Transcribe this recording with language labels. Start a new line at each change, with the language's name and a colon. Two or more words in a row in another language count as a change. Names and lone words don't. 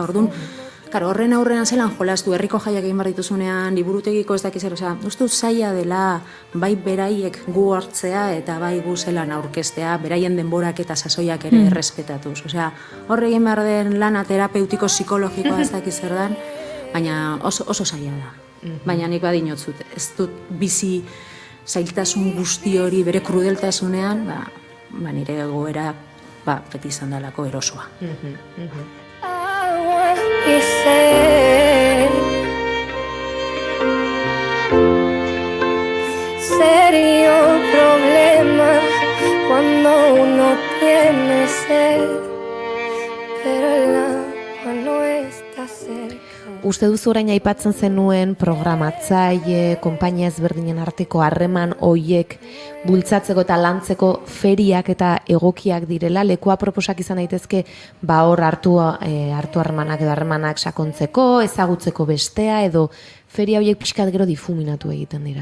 Basque: orduan, horren aurrean zelan jolastu, herriko jaiak egin behar dituzunean, liburutegiko ez dakiz, osea, uste zaila dela, bai beraiek gu hartzea eta bai gu zelan aurkeztea, beraien denborak eta sasoiak ere errespetatuz, osea, horre egin behar den lana terapeutiko psikologikoa ez dakiz zer dan, baina oso zaila da. Baina nik badinotzut, ez dut bizi zailtasun guzti hori bere krudeltasunean, nire goera beti izan dalako erosoa.
Spanish: Sería un problema cuando uno tiene sed, pero el agua no está cerca.
Basque: Uste duzu orain aipatzen zenuen programatzaile, konpainia ezberdinen arteko harreman hoiek bultzatzeko eta lantzeko feriak eta egokiak direla, lekua proposak izan daitezke hor hartu harremanak edo harremanak sakontzeko, ezagutzeko bestea edo feria hoiek pixkat gero difuminatu egiten dira.